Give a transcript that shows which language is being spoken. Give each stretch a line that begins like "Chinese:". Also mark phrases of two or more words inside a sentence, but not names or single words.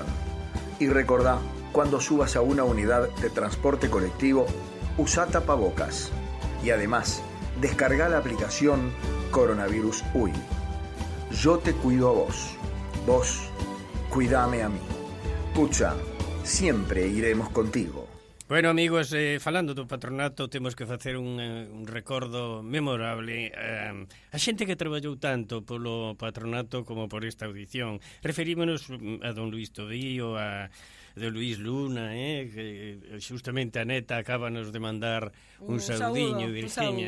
Spanish: Y recordá, cuando subas a una unidad de transporte colectivo, usa tapabocas. Y además, descarga la aplicación Coronavirus UI. Yo te cuido a vos. Vos, cuidame a mí. Pucha, siempre iremos contigo. Bueno, amigos,
Galician: falando do patronato, temos que facer un recordo memorable a xente que traballou tanto polo patronato como por esta audición. Referímonos a don Luis Todío, a de Luis Luna, que justamente a neta acábanos de mandar un saudiño, Virginia.